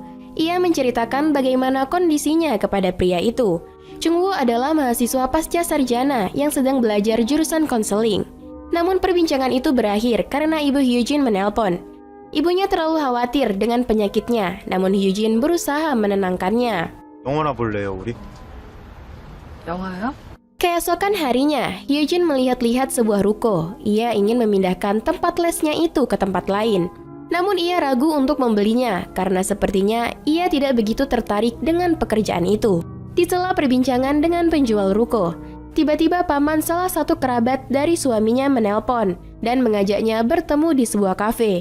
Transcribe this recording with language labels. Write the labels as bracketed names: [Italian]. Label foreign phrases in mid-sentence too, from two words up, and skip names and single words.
[Indonesian] Ia menceritakan bagaimana kondisinya kepada pria itu. Jungwoo adalah mahasiswa pasca sarjana yang sedang belajar jurusan konseling. Namun perbincangan itu berakhir karena ibu Hyojin menelpon. Ibunya terlalu khawatir dengan penyakitnya, namun Hyojin berusaha menenangkannya. [Korean] 영화나 볼래요, 우리? 영화요? [Indonesian] Keesokan harinya, Hyojin melihat-lihat sebuah ruko. Ia ingin memindahkan tempat lesnya itu ke tempat lain. Namun ia ragu untuk membelinya karena sepertinya ia tidak begitu tertarik dengan pekerjaan itu. Di sela perbincangan dengan penjual ruko, tiba-tiba paman salah satu kerabat dari suaminya menelpon dan mengajaknya bertemu di sebuah kafe.